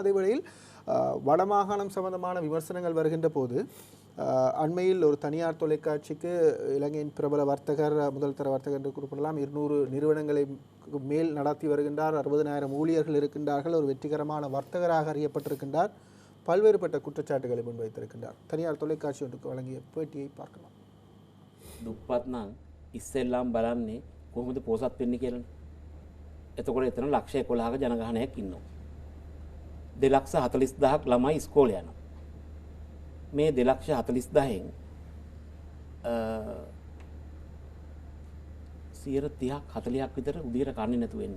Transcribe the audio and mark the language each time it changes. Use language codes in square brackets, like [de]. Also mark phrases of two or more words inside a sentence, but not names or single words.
[ta] அதே வேளையில் வடமாகாணம் சம்பந்தமான விமர்சனங்கள் வருகின்ற போது அண்மையில் ஒரு தனியார் தொலைக்காட்சிக்கு இலங்கையின் பிரபல வர்த்தகர், முதல் தர வர்த்தகர் என்று குறிப்பிடலாம், 200 நிறுவனங்களை மேல் நடத்தி வருகின்றார், 60,000 ஊழியர்கள் இருக்கின்றார்கள், ஒரு வெற்றிகரமான வர்த்தகராக அறியப்பட்டிருக்கின்றார், பல்வேறுபட்ட குற்றச்சாட்டுகளை முன்வைத்திருக்கின்றார். தனியார் தொலைக்காட்சி ஒன்றுக்கு வழங்கிய பேட்டியை பார்க்கலாம். [si] දුප්පත් නම් ඉස්සෙල්ලාම බලන්නේ කොහොමද පොසත් වෙන්නේ කියලා. එතකොට එතන 111ක ජනගහනයක් ඉන්නවා. 2,40,000ක් ළමයි ඉස්කෝලේ යනවා. මේ 2,40,000න් 30ක් 40ක් විතර උදේට කන්නේ නැතුව එන්නේ.